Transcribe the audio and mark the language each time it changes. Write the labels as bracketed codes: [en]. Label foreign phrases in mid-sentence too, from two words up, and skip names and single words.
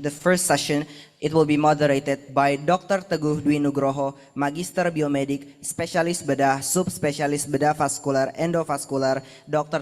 [en] The first session, it will be moderated by Dr. [id] Teguh Dwi Nugroho, Magister Biomedik, Spesialis Bedah, Subspesialis Bedah Vaskular, Endovaskular. [en] Dr.